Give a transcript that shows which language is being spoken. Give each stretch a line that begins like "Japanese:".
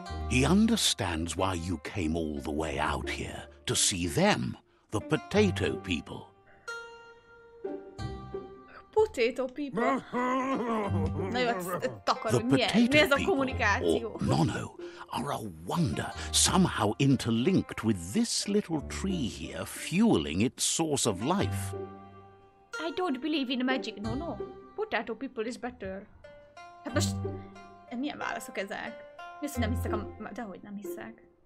English: He understands why you came all the way out here, to see them, the potato people. Potato people.
Hungarian: Na jó, takarod, mi ez a kommunikáció?
English: Or Nono, are a wonder, somehow interlinked with this little tree here, fueling its source of life. I don't believe in magic, no. Potato people is better.
Hungarian: Hát most... milyen válaszok ezek? Mi az, hogy nem hiszek a... Dehogy nem hiszek.